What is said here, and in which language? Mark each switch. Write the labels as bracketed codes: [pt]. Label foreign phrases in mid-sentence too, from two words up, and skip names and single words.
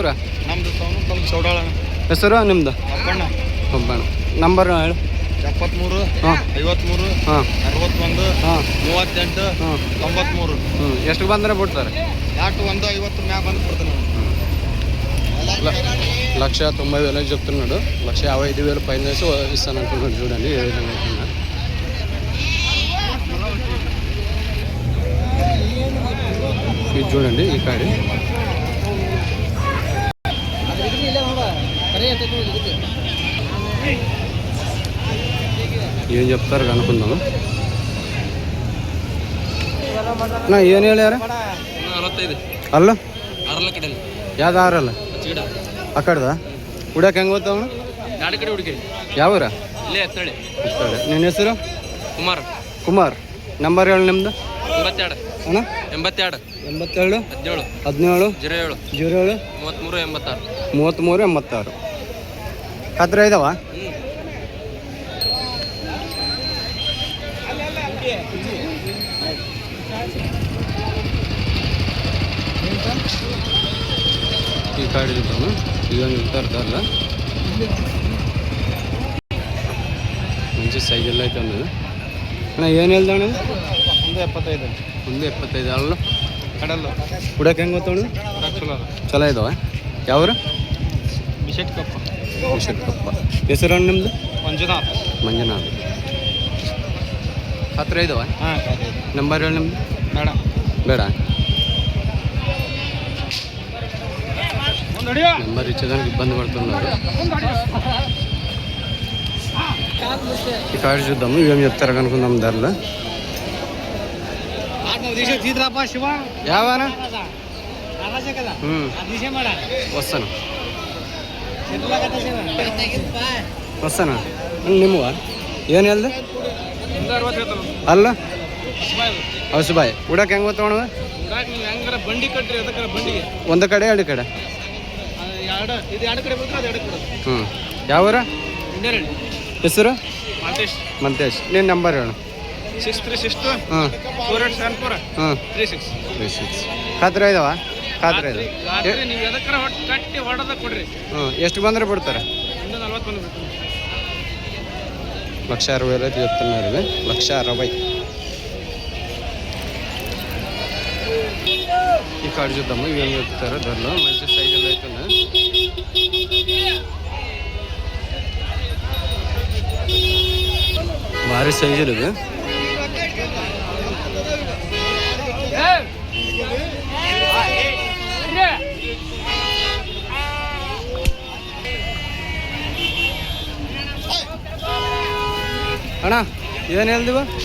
[kn] ನಮ್ದು ಸ್ವಲ್ಪ ಸೌಡಾಳ. ಹೆಸರು ನಿಮ್ದು? ಅಪ್ಪಣ್ಣ. ಒಬ್ಬಣ್ಣ. ನಂಬರ್ ಹೇಳು. 73 ಹಾಂ 53 ಹಾಂ 61 ಹಾಂ 38 ಹಾಂ 93. ಎಷ್ಟು ಬಂದರೆ ಬಿಡ್ತಾರೆ? 150 ಮ್ಯಾಗ ಬಂದು ಕೊಡ್ತೀನಿ. [te] 1,90,000 చెప్తున్నాడు. 1,55,000 పైన వేసి ఇస్తానంటున్నాడు. చూడండి ఏ విధంగా అవుతున్నా. ఇది చూడండి ఈ కాడి. ఏం చెప్తారు కనుక్కుందాము. [kn] ಏನು ಹೇಳ್ಯಾರ? 45 ಅಲ್ಲ ಅರಲ ಕಡೆಯಲ್ಲಿ ಯಾವ್ದು ಆರಲ್ಲ ಆ ಕಡೆದ ಹುಡಕ್ಕೆ ಹೆಂಗೆ ಗೊತ್ತವನು? ಎರಡು ಕಡೆ ಹುಡುಗಿ ಯಾವೂರ? ಇಲ್ಲೇ ಎತ್ತಳಿ. ನಿನ್ನ ಹೆಸರು? ಕುಮಾರ್. ಕುಮಾರ್. ನಂಬರ್ ಹೇಳು ನಿಮ್ದು. 82 ಅಣ್ಣ 82 87 17 17 07 07 33 86 33 86. ಹತ್ರ ಇದಾವ? [te] ఈ కార్డు చూద్దాము. ఇవన్నీ చెప్తారు ధరల. మంచి సైజుల్లో అయితే ఉన్నది. [kn] అಣ್ಣ ಏನು ಹೇಳ್ದಣ್ಣ? 175 175. ಅಲ್ಲ ಕಡಲ್ಲು ಹುಡಕ್ಕೆ ಹೆಂಗೆ ಗೊತ್ತವಣ? ಚಲೋ ಚಲೋ ಇದಾವ. ಯಾವ್ರು? ಬಿಶೆಟ್ ಕಪ್ಪ. ಕಪ್ಪ. ಹೆಸರು ನಿಮ್ಮದು? ಮಂಜುನಾಥ್. ಮಂಜುನಾಥ್. ಹತ್ರ ಇದಾವ? ಹಾಂ ನಂಬರ್ ಹೇಳಿ ನಿಮ್ಮದು. ಬೇಡ [te] ಬೇಡ. ನಂಬರ್ ఇచ్చేదానికి ఇబ్బంది పడుతున్నారు. ఈ కార్డు చూద్దాము. ఇవేం చెప్తారో కనుక్కుందాం ధరలు. యావానా? వస్తాను వస్తానా [kn] ನಿಮ್ಮವ ಏನು ಹೇಳ್ದೆ? ಅಲ್ಲ ಔಷಬಾಯ್. ಉಡಕ್ಕೆ ಹೆಂಗೆ ಗೊತ್ತವಣ? ಬಂಡಿ ಕಟ್ರಿ ಅದಕ್ಕೆ ಬಂಡಿಗೆ ಒಂದು ಕಡೆ ಎರಡು ಕಡೆ. ಎರಡು ಕಡೆ ಯಾವೂರ? ಇಂಡಿಯಾ. ಹೆಸರು? ಮಾಂತೇಶ್. ಮಂತೇಶ್. ನೀನು ನಂಬರ್ ಹೇಳು. 6362 ಹಾಂ 4874 ಹಾಂ 36. ಖಾತ್ರಿ ಇದಾವ? ಖಾತ್ರಿ ಇದೆ. ನೀವು ಎದಕ್ಕರ ಕಟ್ಟಿ ಹೊಡೆದ ಕೊಡ್ರಿ. ಎಷ್ಟು ಬಂದರೆ ಬಿಡ್ತಾರೆ? 140 ಬಂದ್ಬಿಟ್ಟು [te] 160,000 అయితే చెప్తున్నారు. ఇవి 160,000. ఈ కార్డు చూద్దాము. ఇవేం చెప్తారో ధరలో. మంచి సైజులు అయితే ఉన్నాయి. భారీ సైజులు ఇవి. [kn] ಅಣ್ಣ ಏನು ಹೇಳ್ದಿವ?